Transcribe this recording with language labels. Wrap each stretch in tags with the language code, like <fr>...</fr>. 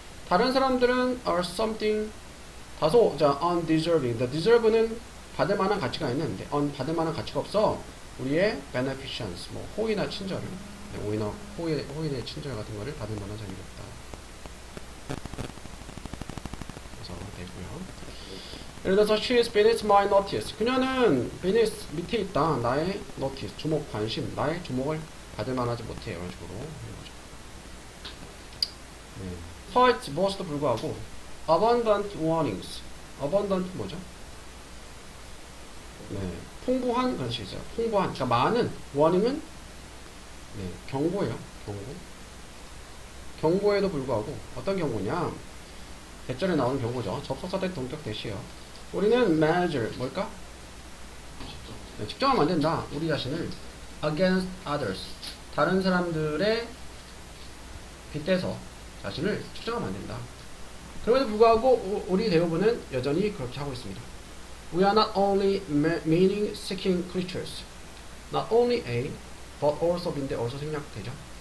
<ko>다른 사람들은</ko> <en>are something</en> <ko>다소 undeserving. The deserve는 받을 만한 가치가 있는데 받을 만한 가치가 없어. 우리의 beneficence, 뭐 호의나 친절을, 호의의 친절 같은 거를 받을 만한 자격이 없다. 그래서 되고요. 예를 들어서</ko> <en>she is beneath my notice.</en> <ko>그녀는 beneath 밑에 있다. 나의 notice, 주목, 관심, 나의 주목을 받을 만하지 못해. 이런 식으로 하는 거죠.</ko> <en>Despite</en> <ko>무엇에도 불구하고</ko> <en>abundant warnings.</en> <ko>abundant 뭐죠? 풍부한 그런 식이죠. 풍부한, 그러니까 많은. warning은 경고예요. 경고에도 불구하고 어떤 경고냐? 대절에 나오는 경고죠. 접속사 대 동격 대시요. 우리는 measure 뭘까? 측정하면 안 된다. 우리 자신을</ko> <en>against others,</en> <ko>다른 사람들의 빗대서 자신을 측정하면 안 된다. 그럼에도 불구하고 우리 대부분은 여전히 그렇게 하고 있습니다.</ko> <en>We are not only meaning-seeking creatures. Not only a, but also B인데 also</en> <ko>생략되죠.</ko>